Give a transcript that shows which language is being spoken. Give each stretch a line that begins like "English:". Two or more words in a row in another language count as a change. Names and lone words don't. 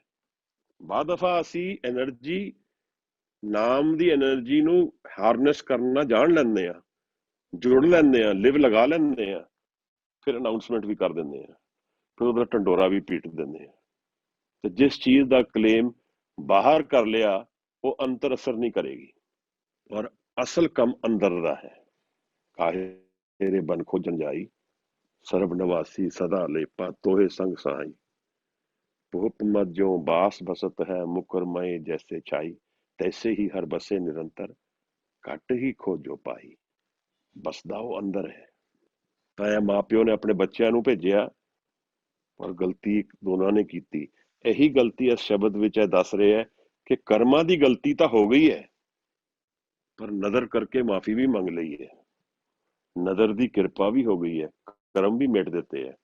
Punjabi: ਬਾਅਦ ਦਫਾ ਅਸੀਂ એનર્ਜੀ, ਨਾਮ ਦੀ એનર્ਜੀ ਨੂੰ ਹਾਰਨੈਸ ਕਰਨਾ ਜਾਣ ਲੈਂਦੇ ਆ, ਜੁੜ ਲੈਂਦੇ ਆ, ਲਿਵ ਲਗਾ ਲੈਂਦੇ ਆ, ਫਿਰ ਅਨਾਉਂਸਮੈਂਟ ਵੀ ਕਰ ਦਿੰਦੇ ਆ, ਫਿਰ ਉਹਦਾ ਢੰਡੋਰਾ ਵੀ ਪੀਟ ਦਿੰਦੇ ਆ। ਤੇ ਜਿਸ ਚੀਜ਼ ਦਾ ਕਲੇਮ ਬਾਹਰ ਕਰ ਲਿਆ ਉਹ ਅੰਤਰ ਅਸਰ ਨਹੀਂ ਕਰੇਗੀ, ਔਰ ਅਸਲ ਕੰਮ ਅੰਦਰ ਦਾ ਹੈ। ਕਾਹੇ ਤੇਰੇ ਬਨ ਖੋਜਣ ਜਾਈ, ਸਰਬ ਨਿਵਾਸੀ ਸਦਾ ਲੇਪਾ ਤੋਹੇ ਸੰਗ ਸਹਾਈ। ਭੂਪ ਮਤ ਜੋ ਬਾਸ ਬਸਤ ਹੈ, ਮੁਕਰਮਯ ਜੈਸੇ ਛਾਈ, ਤੈਸੇ ਹੀ ਹਰ ਬਸੇ ਨਿਰੰਤਰ, ਘਟ ਹੀ ਖੋਜੋ ਪਾਈ। बसदा ਉਹ ਅੰਦਰ ਹੈ। ਤਾਂ ਇਹ ਮਾਪਿਓ ਨੇ ਆਪਣੇ ਬੱਚਿਆਂ ਨੂੰ ਭੇਜਿਆ, ਪਰ ਗਲਤੀ ਦੋਨਾਂ ਨੇ ਕੀਤੀ। ਇਹੀ ਗਲਤੀ ਇਸ ਸ਼ਬਦ ਵਿੱਚ ਇਹ ਦੱਸ ਰਿਹਾ ਹੈ ਕਿ ਕਰਮਾਂ ਦੀ ਗਲਤੀ ਤਾਂ ਹੋ ਗਈ ਹੈ, ਪਰ ਨਜ਼ਰ ਕਰਕੇ ਮਾਫੀ ਵੀ ਮੰਗ ਲਈ ਹੈ। ਨਜ਼ਰ ਦੀ ਕਿਰਪਾ ਵੀ ਹੋ ਗਈ ਹੈ, ਕਰਮ ਵੀ ਮਿਟ ਦਿੱਤੇ ਹੈ।